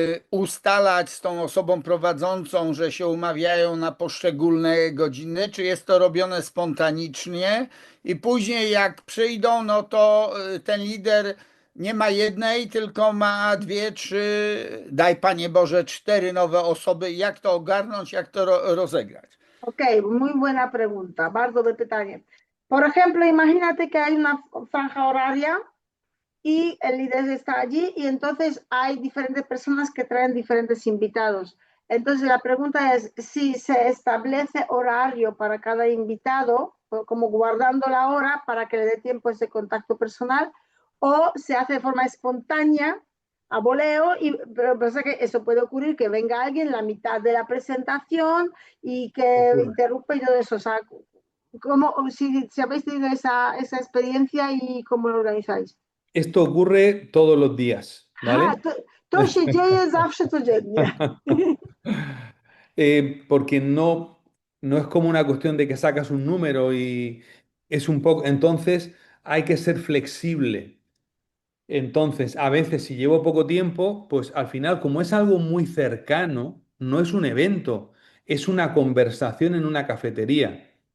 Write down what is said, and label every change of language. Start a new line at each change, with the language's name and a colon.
Polish: ustalać z tą osobą prowadzącą, że się umawiają na poszczególne godziny, czy jest to robione spontanicznie i później jak przyjdą, no to ten lider nie ma jednej, tylko ma 2, 3, daj Panie Boże, 4 nowe osoby. Jak to ogarnąć, jak to rozegrać?
Spanish: Okej, muy buena pregunta,
Polish: bardzo dobre pytanie.
Spanish: Por ejemplo, imagínate que hay una franja horaria y el líder está allí y entonces hay diferentes personas que traen diferentes invitados. Entonces la pregunta es si se establece horario para cada invitado, como guardando la hora para que le dé tiempo ese contacto personal, o se hace de forma espontánea, a voleo, pero pasa que eso puede ocurrir, que venga alguien en la mitad de la presentación y que interrumpa y todo eso. O sea, si habéis tenido esa experiencia y cómo lo organizáis. Esto ocurre todos los días, ¿vale?
Polish: To się dzieje zawsze codziennie.
Spanish: porque no es como una cuestión de que sacas un número y es un poco, entonces hay que ser flexible. Entonces, a veces si llevo poco tiempo, pues al final, como es algo muy cercano, no es un evento, es una conversación en una cafetería.